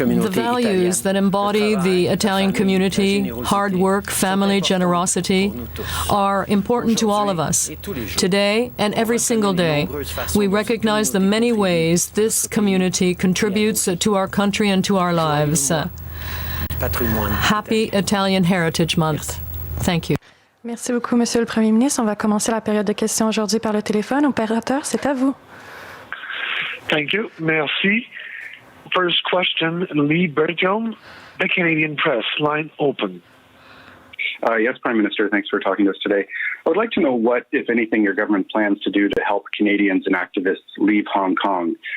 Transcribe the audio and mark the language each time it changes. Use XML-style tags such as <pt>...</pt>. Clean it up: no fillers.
<en>values that embody the Italian community, hard work, family, generosity, are important to all of us. Today and every single day, we recognize the many ways this community contributes to our country and to our lives. Happy Italian Heritage Month. Thank you.</en> <fr>Merci beaucoup, Monsieur le Premier ministre. On va commencer la période de questions aujourd'hui par le téléphone. Opérateur, c'est à vous.</fr> <en>Thank you. Merci. First question, Lee Bertram, the Canadian Press, line open. Yes, Prime Minister, thanks for talking to us today. I would like to know what, if anything, your government plans to do to help Canadians and activists leave Hong Kong.</en>